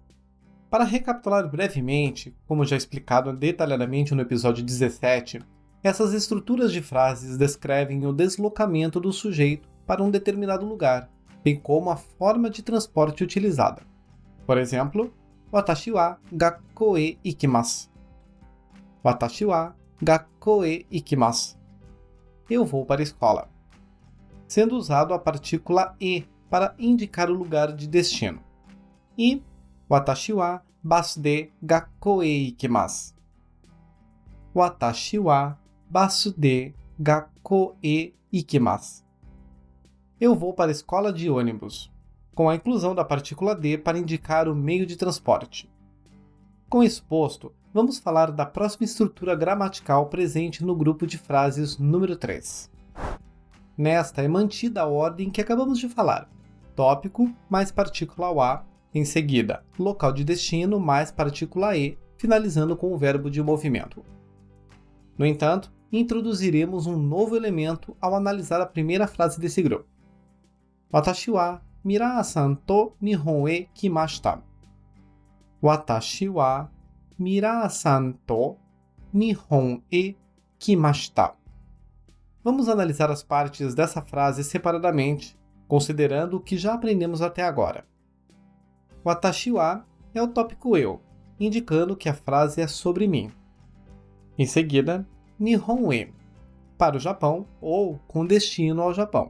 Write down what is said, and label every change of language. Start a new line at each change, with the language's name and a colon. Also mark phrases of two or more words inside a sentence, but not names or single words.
Portuguese: Para recapitular brevemente, como já explicado detalhadamente no episódio 17, essas estruturas de frases descrevem o deslocamento do sujeito para um determinado lugar, bem como a forma de transporte utilizada. Por exemplo,
Japanese: 私は学校へ行きます. 私は学校へ行きます.
Portuguese: Eu vou para a escola. Sendo usado a partícula e para indicar o lugar de destino.
Japanese: E 私はバスで学校へ行きます. 私はバスで学校へ行きます.
Portuguese: Eu vou para a escola de ônibus, com a inclusão da partícula de para indicar o meio de transporte. Com isso posto, vamos falar da próxima estrutura gramatical presente no grupo de frases número 3. Nesta é mantida a ordem que acabamos de falar: tópico mais partícula wa, em seguida local de destino mais partícula e, finalizando com o verbo de movimento. No entanto, introduziremos um novo elemento ao analisar a primeira frase desse grupo.
Japanese: 私はミラーさんと日本へ来ました. 私はミラーさんと日本へ来ました.
Portuguese: Vamos analisar as partes dessa frase separadamente, considerando o que já aprendemos até agora.
Japanese: 私は
Portuguese: é o tópico eu, indicando que a frase é sobre mim. Em seguida,
Japanese: 日本へ,
Portuguese: para o Japão ou com destino ao Japão.